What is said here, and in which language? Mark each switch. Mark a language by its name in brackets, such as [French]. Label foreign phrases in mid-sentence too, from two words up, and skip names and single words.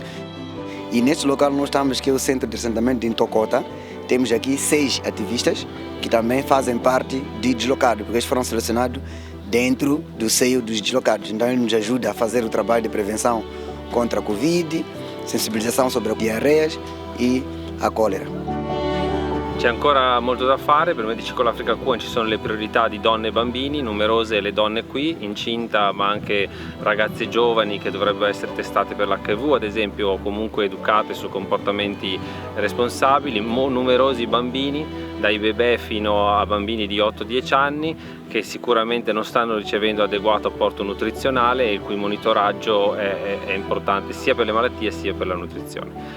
[Portuguese] E neste local nós estamos, que é o centro de ressentamento de Ntokota, temos aqui 6 ativistas que também fazem parte de deslocados, porque eles foram selecionados dentro do seio dos deslocados. Então ele nos ajuda a fazer o trabalho de prevenção contra a Covid, sensibilizzazione sobre diarreias e a cólera. [Italian] C'è ancora molto da fare. Per Medici con l'Africa Q ci sono le priorità di donne e bambini, numerose le donne qui, incinta, ma anche ragazze giovani che dovrebbero essere testate per l'HIV ad esempio, o comunque educate su comportamenti responsabili, numerosi bambini, dai bebè fino a bambini di 8-10 anni, che sicuramente non stanno ricevendo adeguato apporto nutrizionale e il cui monitoraggio è importante sia per le malattie sia per la nutrizione.